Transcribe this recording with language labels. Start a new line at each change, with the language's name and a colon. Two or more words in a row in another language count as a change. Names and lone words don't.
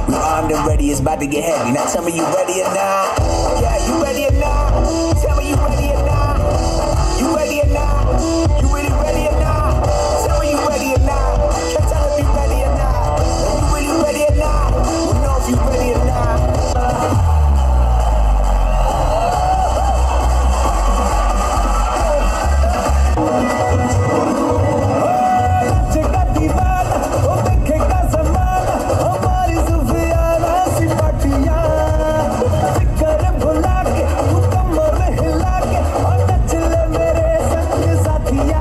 English: We armed and ready, it's about to get heavy. Now tell me you ready or not? Yeah, you ready or not? Tell me you ready or not? You ready or not? You really ready or not? Tell me you ready or not? Can't tell if you ready or not. You really ready or not? We'll know if you ready or not.
Hindi: जगह दीवाना, वो देखेगा ज़माना, हमारी सुफियाना सिपाटिया। फिकर भुला के, तू कमर हिला के, और नच ले मेरे संग साथिया।